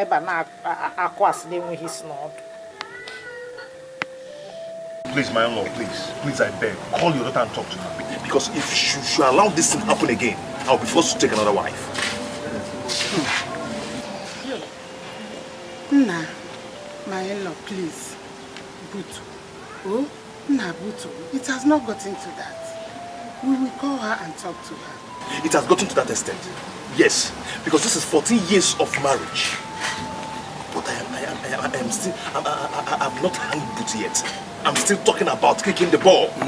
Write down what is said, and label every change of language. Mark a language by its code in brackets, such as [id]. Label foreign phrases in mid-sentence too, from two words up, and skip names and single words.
[en] Please, my in-law, please, I beg, call your daughter and talk to her. Because if she allow this thing to happen again, I'll be forced to take another wife. Nah, my in-law, please. Butu. Oh, nah, Butu. It has not gotten to that. We will call her and talk to her. It has gotten to that extent. Yes, because this is 14 years of marriage. But I am still, I'm not hanged Butu yet. I'm still talking about kicking the ball.